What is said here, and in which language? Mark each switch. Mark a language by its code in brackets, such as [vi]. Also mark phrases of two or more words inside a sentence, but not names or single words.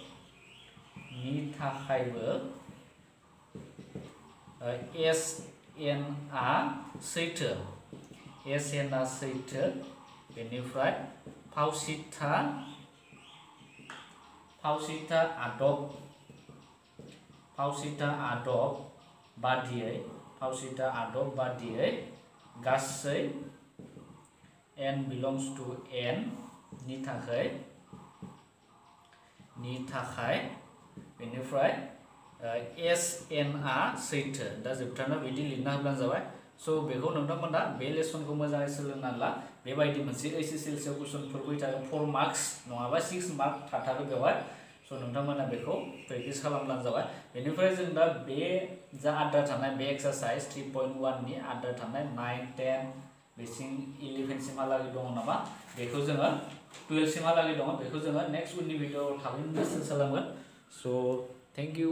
[brx] SN आ सैथो बेनिफ्राय फावसिथा आदब बादियै गासै [en] n belongs to n [brx] नि थाखाय बेनिफ्राय SN आ सैथो दा जोबथारनायाव बिदि लिरना होब्लानो जाबाय स' बेखौ नोंथांमोना बे लेसनखौ मोजाङै सोलोंना ला बेबायदि मोनसे HSLC कुइसनफोर फैबाय थागोन 4 मार्क्स नङाबा 6 मार्क थाथारो बेवहाय स' नोंथांमोना बेखौ प्रेक्टिस खालामब्लानो जाबाय बेनिफ्राय जों दा बे जा आद्रा थानाय बे एक्सारसाइज 3.1 नि आद्रा थानाय 9 10 बेसिम 11 सिमहालागै दङ नामा बेखौ जोङो 12 सिमहालागै दङ बेखौ जोङो नेक्स्ट उननि भिडिअ'आव थाबैनो सोलोंगोन स' [en] thank you